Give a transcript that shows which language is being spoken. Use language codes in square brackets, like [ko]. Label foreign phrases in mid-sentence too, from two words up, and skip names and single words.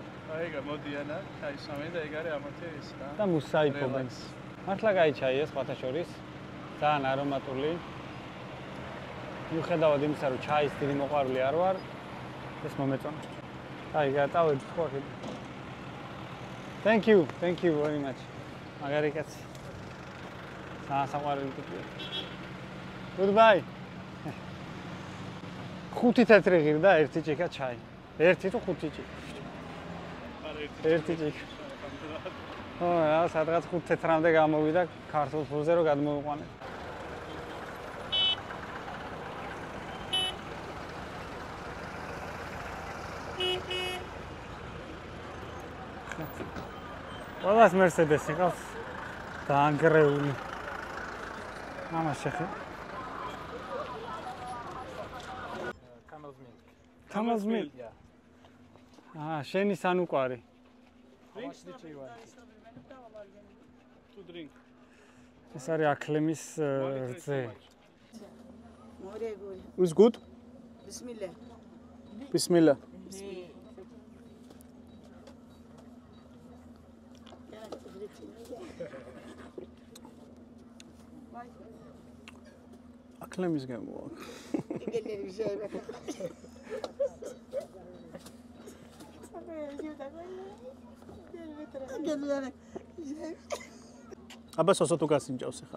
[ka] აი, გამოდიან ჩაის სამენ და ეგ არის ამათი ის რა. და მუსაიფობენ. მართლა კაი ჩაია სხვათა შორის. ძალიან არომატული. მიუხედავად იმისა, რომ ჩაის დიდი მოყვარული არ ვარ, ეს მომეწონა. აი, გადავედი ხო აქ. [en] Thank you very much. [ka] მაგარი კაცი. საყვარელი ტიპია. Goodbye. 5 თეთრი ღირდა, 1 ჭიქა ჩაი. 1 თუ 5 ჭიქა. ერთი ჭიქა. ო, რა სადღაც 5 თეთრამდე გამოვიდა ქართულ ფულზე რომ გადმოვიყვანე. ყველას Mercedes იყავს დაანგრეული. ამას შეხედე. [en] Camel's milk. [ka] შენი სანუკვარი. [en] To drink. [ka] ეს არის აკლემის რძე. [en] Is good? Bismillah. Bismillah. [ka] აკლემის გამოვა. აბა სოსო თუ გასინჯავს ახლა.